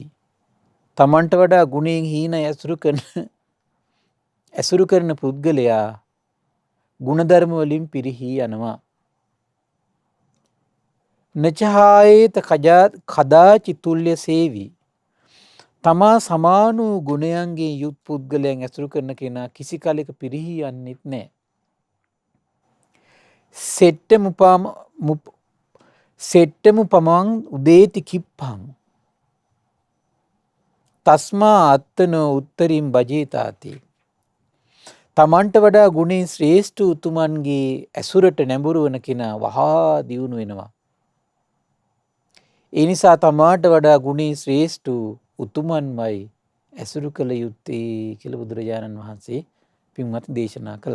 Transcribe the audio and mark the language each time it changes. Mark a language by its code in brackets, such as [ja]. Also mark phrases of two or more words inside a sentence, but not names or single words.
[si] තමන්ට වඩා ගුණයෙන් හීන ඇසුරු කරන පුද්ගලයා ගුණධර්ම වලින් පිරිහී යනවා. [pi] නචහායේත කදාචි තුල්්‍ය සේවි. [si] තමා සමාන වූ ගුණයන්ගේ යුත් පුද්ගලයන් ඇසුරු කරන කෙනා කිසි කලෙක පිරිහී යන්නෙත් නෑ. [pi] සෙට්ටමු පමන් උදේති කිප්පං තස්මා අත්තනෝ උත්තරින් භජේතාති. [si] තමන්ට වඩා ගුණේ ශ්‍රේෂ්ඨ උතුමන්ගේ ඇසුරට නැඹුරු වන කෙනා වහා දියුණු වෙනවා. ඒ නිසා තමාට වඩා ගුණේ ශ්‍රේෂ්ඨ උතුමන්මයි ඇසුරු කළ යුත්තේ කියලා බුදුරජාණන් වහන්සේ පින්වත් දේශනා කළා.